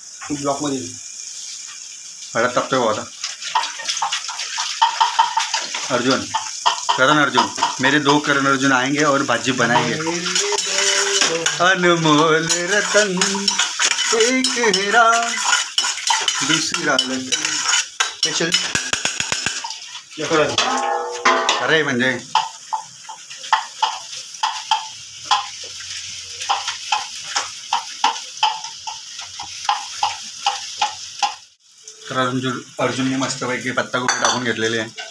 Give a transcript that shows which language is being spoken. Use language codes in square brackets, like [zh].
[mr] Block मध्ये हळद टाकतोय आता अर्जुन. [hi] करण अर्जुन, मेरे 2 करण अर्जुन आएंगे और भाजी बनाएंगे. अनमोल रतन एक हेरा दूसरा रतन. [mr] अरे म्हणजे तर अर्जुनने मस्तपैकी पत्तागोबी टाकून घेतलेली आहे.